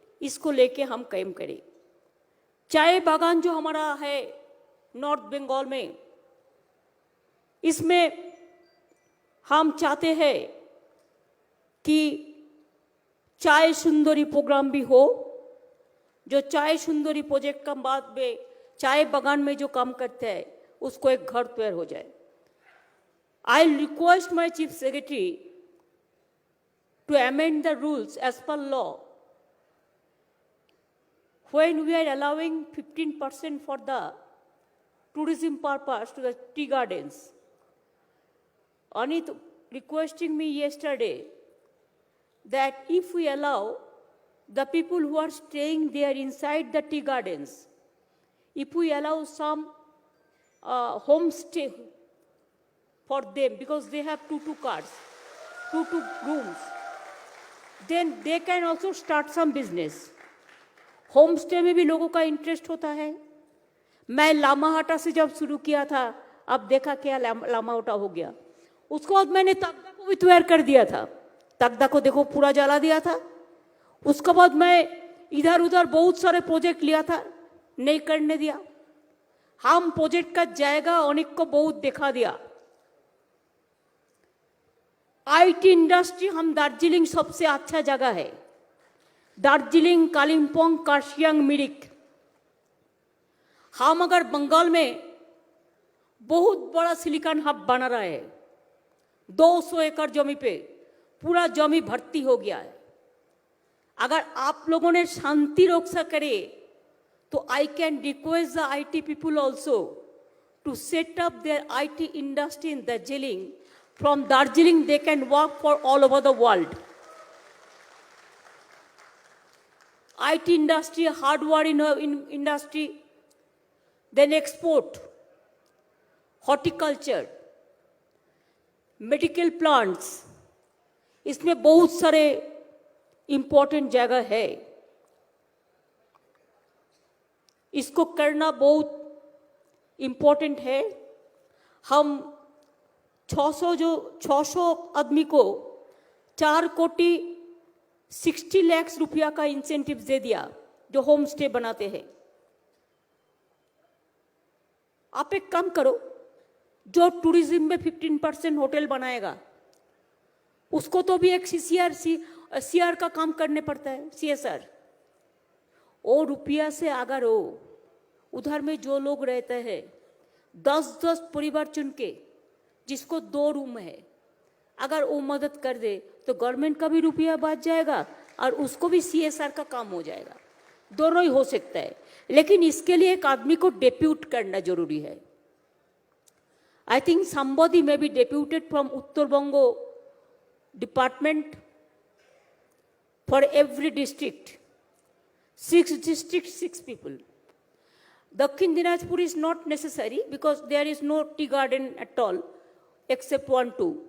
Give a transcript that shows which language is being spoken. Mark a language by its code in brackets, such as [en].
[hi] इसको लेके हम काम करें। चाय बागान जो हमारा है नॉर्थ बंगाल में, इसमें हम चाहते हैं कि चाय सुंदरी प्रोग्राम भी हो। जो चाय सुंदरी प्रोजेक्ट का बाद में चाय बागान में जो काम करते हैं उसको एक घर तैयार हो जाए। [en] I request my chief secretary to amend the rules as per law when we are allowing 15% for the tourism purpose to the tea gardens. Anit requesting me yesterday that if we allow the people who are staying there inside the tea gardens, if we allow some homestay for them, because they have two cars, two rooms, then they can also start some business. [hi] Home stay में भी लोगों का interest होता है। मैं लामाहाटा से जब शुरू किया था, अब देखा क्या लामाहाटा हो गया। उसके बाद मैंने तगदा को भी तैयार कर दिया था। तगदा को देखो पूरा जला दिया था। उसके बाद मैं इधर उधर बहुत सारे प्रोजेक्ट लिया था, नहीं करने दिया। हम प्रोजेक्ट का जाएगा अनेक को बहुत दिखा दिया। आईटी इंडस्ट्री हम दार्जिलिंग सबसे अच्छा जगह है। दार्जिलिंग, कालिम्पोंग, कार्शियांग, मिरिक। हम अगर बंगाल में बहुत बड़ा सिलिकॉन हब बना रहा है, 200 एकड़ जमी पे पूरा जमी भर्ती हो गया है। अगर आप लोगों ने शांति रक्षा करे तो [en] I can request the IT people also to set up their IT industry in Darjeeling. From Darjeeling they can work for all over the world. IT industry, hardware industry, then export, horticulture, medical plants, [hi] इसमें बहुत सारे important जगह है। इसको करना बहुत important है। हम 600 आदमी को 4 कोटी 60 लाख रुपया का इंसेंटिव दे दिया जो होम स्टे बनाते हैं। आप एक काम करो, जो टूरिज्म में 15% होटल बनाएगा उसको तो भी एक सीआर का काम करने पड़ता है, CSR। वो रुपया से अगर हो उधर में जो लोग रहते हैं 10-10 परिवार चुन के, जिसको 2 रूम है, अगर वो मदद कर दे तो गवर्नमेंट का भी रुपया बच जाएगा और उसको भी CSR का काम हो जाएगा। दोनों ही हो सकता है, लेकिन इसके लिए एक आदमी को डेप्यूट करना जरूरी है। [en] I think somebody may be deputed from Uttar Banga department for every district. 6 districts, 6 people. Dakhin Dinajpur is not necessary because there is no tea garden at all except 1-2.